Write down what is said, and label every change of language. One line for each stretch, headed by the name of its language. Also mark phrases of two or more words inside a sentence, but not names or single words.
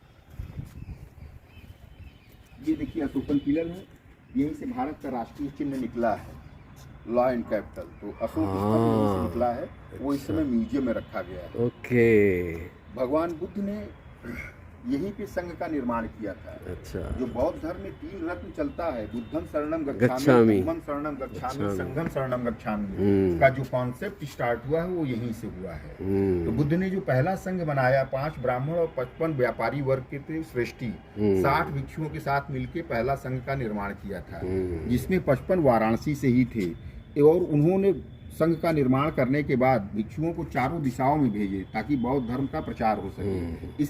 Hindi: ये देखिए अशोकन पिलर है, यहीं से भारत का राष्ट्रीय चिन्ह निकला है,
English: law and capital.
Hindi: तो अशोक यहीं से निकला है, वो इस समय म्यूजियम में रखा गया है। ओके। भगवान बुद्ध ने यहीं पे संघ का निर्माण किया था। अच्छा। जो बौद्ध धर्म में 3 रत्न चलता है,
Pali: बुद्धम शरणम गच्छामि, धम्मम शरणम गच्छामि, संघम शरणम गच्छामि,
Hindi: का जो
English: concept start
Hindi: हुआ है वो यहीं से हुआ है। तो बुद्ध ने जो पहला संघ बनाया, 5 ब्राह्मण और 55 व्यापारी वर्ग के थे श्रेष्ठी, 60 भिक्षुओं के साथ मिलकर पहला संघ का निर्माण किया था, जिसमें 55 वाराणसी से ही थे। और उन्होंने संघ का निर्माण करने के बाद भिक्षुओं को चारों दिशाओं में भेजे ताकि बौद्ध धर्म का प्रचार हो सके।